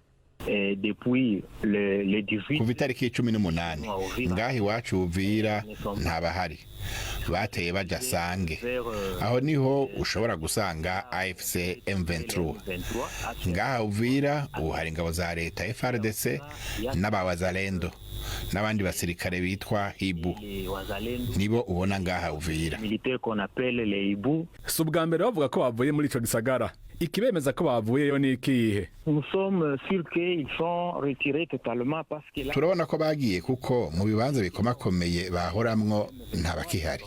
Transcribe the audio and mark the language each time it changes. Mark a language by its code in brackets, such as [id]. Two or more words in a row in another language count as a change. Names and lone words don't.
[rn] Kuva itariki 18 ngaho iwacu Uvira ntabahari bateye baja Sange, aho niho ushobora gusanga AFC M23. Ngaho Uvira ubu hari ingabo za leta FARDC n'abawazalendo n'abandi basirikare bitwa Ibu, nibo ubona ngaha Uvira. Subwa mbere bavuga ko bavuye muri ico gisagara. Ikibemeza ko bavuyeyo ni ikihe? Turabona ko bagiye kuko mu bibanza bikomakomeye bahoramwo ntabakihari.